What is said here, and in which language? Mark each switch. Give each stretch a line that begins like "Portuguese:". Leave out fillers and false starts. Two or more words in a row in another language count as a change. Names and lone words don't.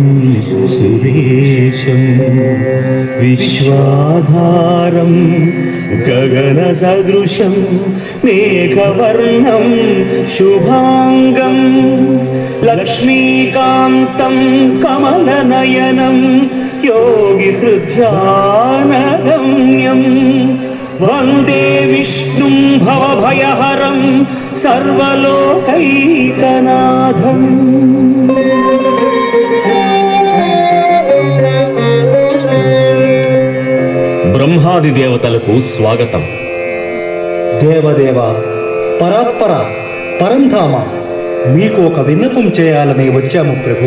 Sanskrit: सुरेशं विश्वाधारं गगनसदृशं मेघवर्णं शुभांगं लक्ष्मीकान्तं कमलनयनं योगिहृद्यानगम्यं वन्दे विष्णुं भवभयहरं सर्वलोकैकनाथम्
Telugu: బ్రహ్మాది దేవతలకు స్వాగతం. దేవదేవ, పరాత్పర, పరంధామ, మీకు ఒక విన్నపం చేయాలని వచ్చాము ప్రభు.